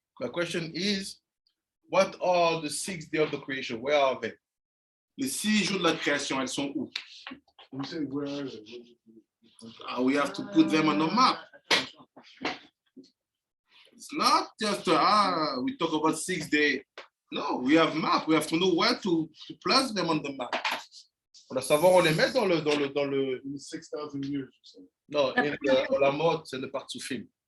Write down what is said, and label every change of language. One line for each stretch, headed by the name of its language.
English: The question is, what are the 6 days of the creation? Where are they?
French: Les 6 jours de la création, elles sont où?
English: You say where are they? We have to put them on the map. It's not just we talk about 6 days. No, we have map. We have to know where to place them on the map.
French: On doit savoir où les mettre dans le
English: In 6,000 years or something.
French: non, la mode, c'est le partsufim.